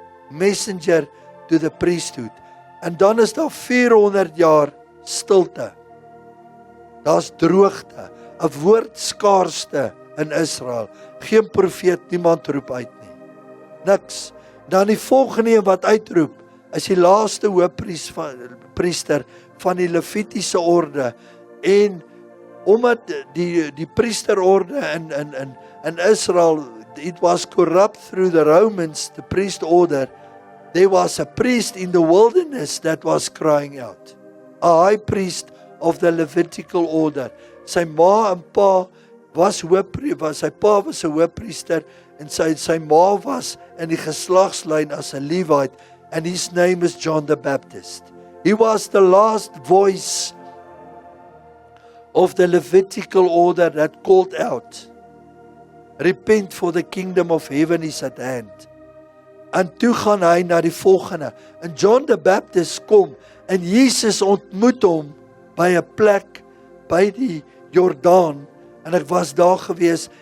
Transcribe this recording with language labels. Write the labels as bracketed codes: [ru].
[en] Messenger to the priesthood. [af] En dan is daar 400 jaar stilte. Daar's droogte, 'n woordskaarste in Israel. Geen profeet, niemand roep uit nie. Niks. Dan die volgende een wat uitroep, is die laaste hoofpriester van die Levitiese orde. En omdat die priesterorde in Israel, [en] it was corrupt through the Romans, the priest order, there was a priest in the wilderness that was crying out. A high priest of the Levitical order. [af] Sy ma en pa sy pa was 'n hoofpriester en sy ma was in die geslagslyn as 'n Levite, [en] and his name is John the Baptist. He was the last voice of the Levitical order that called out, repent, for the kingdom of heaven is at hand. [af] En toe gaan hy na die volgende, en John the Baptist kom, en Jesus ontmoet hom by 'n plek, by die Jordaan, en ek was daar gewees.